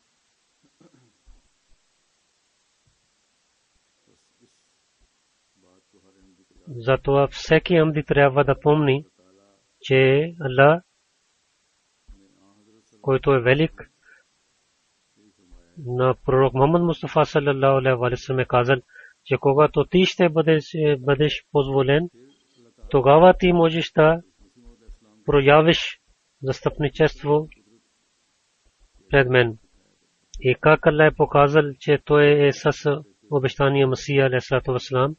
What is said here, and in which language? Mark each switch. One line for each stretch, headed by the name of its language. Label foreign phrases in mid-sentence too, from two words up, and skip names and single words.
Bulgarian: Затова всеки амди трябва да помни, че Аллах, който е велик, на пророк Мухаммад Мустафа
Arabic: صلى الله عليه وسلم
Bulgarian: е казал, че когато ти ще бъдеш позволен, тогава ти можеш да проявиш застъпничество пред мен. И как Аллах е показал, че той е с обещания Масия
Arabic: عليه الصلاة والسلام.